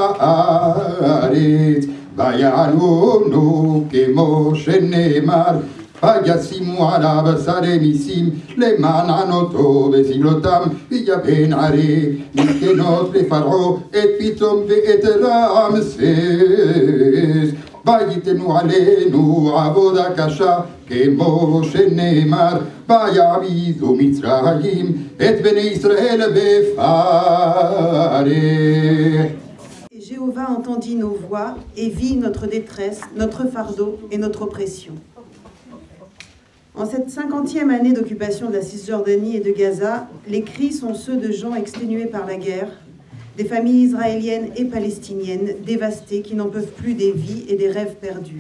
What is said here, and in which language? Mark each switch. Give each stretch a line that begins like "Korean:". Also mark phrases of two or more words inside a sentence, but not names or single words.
Hebrew: הארץ ויענונו כמו שנאמר וישימו עליו שרי מיסים למען ענותו וסבלותם ויבן ערי מסכנות לפרעה את פיתום ואת רעמסס וייתנו עלינו עבודה קשה כמו שנאמר ויעמידו מצרים את בני ישראל בפרך.
French: Jéhovah entendit nos voix et vit notre détresse, notre fardeau et notre oppression. En cette 50e année d'occupation de la Cisjordanie et de Gaza, les cris sont ceux de gens exténués par la guerre, des familles israéliennes et palestiniennes dévastées qui n'en peuvent plus des vies et des rêves perdus.